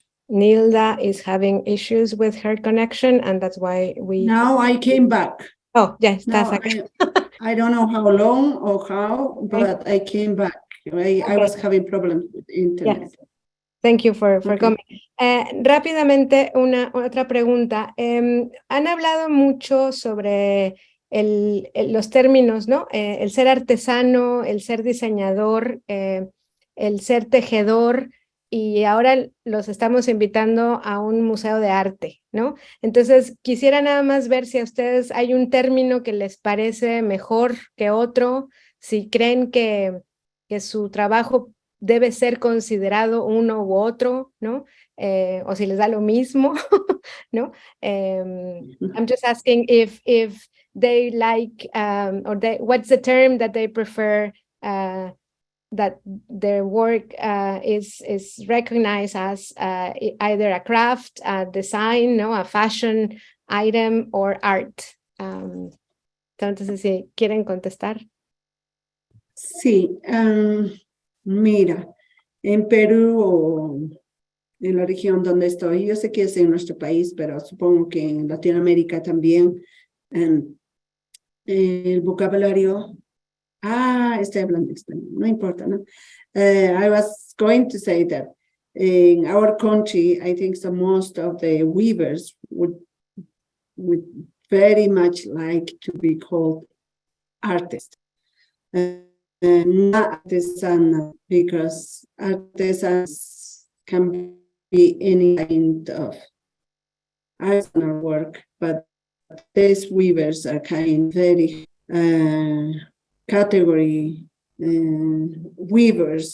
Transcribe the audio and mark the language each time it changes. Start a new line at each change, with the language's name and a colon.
English: Nilda is having issues with her connection, and that's why we. Now I came back. Oh, yes, No, I don't know how long or how, but I came back. I was having problems with internet. Yes. Thank you for Okay. coming.
Spanish: Rápidamente, otra pregunta. Han hablado mucho sobre los términos, ¿no? El ser artesano, el ser diseñador, el ser tejedor, y ahora los estamos invitando a un museo de arte, ¿no? Entonces, quisiera nada más ver si a ustedes hay un término que les parece mejor que otro, si creen que su trabajo debe ser considerado uno u otro, ¿no? O si les da lo mismo, ¿no?
English: I'm just asking if they like, what's the term that they prefer, that their work is recognized as either a craft, a design, no, a fashion item, or art.
Spanish: Entonces, si quieren contestar. Sí, mira, en Perú o en la región donde estoy, yo sé que es en nuestro país, pero supongo que en Latinoamérica también, el vocabulario, estoy hablando español, no importa, ¿no?
English: I was going to say that in our country, I think the most of the weavers would very much like to be called artists. Not artisan, because artisans can be any kind of artisanal work, but these weavers are kind of very category weavers.